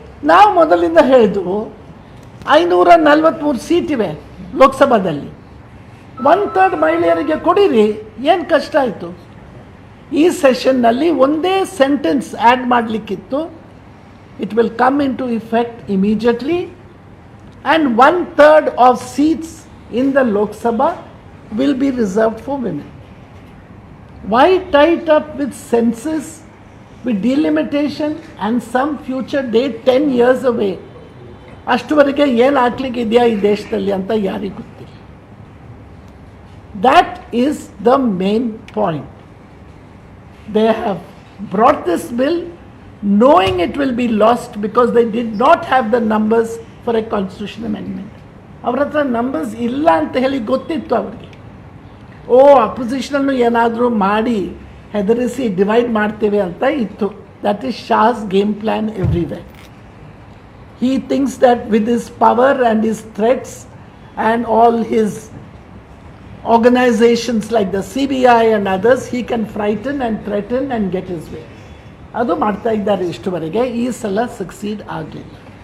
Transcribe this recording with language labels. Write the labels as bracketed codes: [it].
[kn] ನಾವು ಮೊದಲಿಂದ ಹೇಳಿದ್ವು 543 ಸೀಟಿವೆ ಲೋಕಸಭಾದಲ್ಲಿ, 1/3 ಮಹಿಳೆಯರಿಗೆ ಕೊಡಿರಿ, ಏನು ಕಷ್ಟ ಆಯಿತು? ಈ ಸೆಷನ್ನಲ್ಲಿ ಒಂದೇ sentence add ಮಾಡಲಿಕ್ಕಿತ್ತು, [en] It will come in to effect immediately and 1/3 of seats in the Lok Sabha will be reserved for women. Why tie it up with census, with delimitation and some future date 10 years away? [kn] ಅಷ್ಟುವರೆಗೆ ಏನು ಆಗ್ಲಿಕ್ಕೆ ಇದೆಯಾ ಈ ದೇಶದಲ್ಲಿ ಅಂತ ಯಾರಿಗೂ ಗೊತ್ತಿಲ್ಲ. [en] That is the main point. They have brought this bill knowing it will be lost because they did not have the numbers for a constitution amendment. [kn] ಅವ್ರ ಹತ್ರ ನಂಬರ್ಸ್ ಇಲ್ಲ ಅಂತ ಹೇಳಿ ಗೊತ್ತಿತ್ತು ಅವರಿಗೆ. ಅಪೋಸಿಷನನ್ನು ಏನಾದರೂ ಮಾಡಿ ಹೆದರಿಸಿ ಡಿವೈಡ್ ಮಾಡ್ತೇವೆ ಅಂತ ಇತ್ತು. [en] That is Shah's game plan everywhere. He thinks that with his power and his threats and all his organizations like the CBI and others, he can frighten and threaten and get his way. [kn] ಅದು ಮಾಡ್ತಾ ಇದ್ದಾರೆ ಇಷ್ಟುವರೆಗೆ. ಈ ಸಲ succeed ಆಗಲಿಲ್ಲ.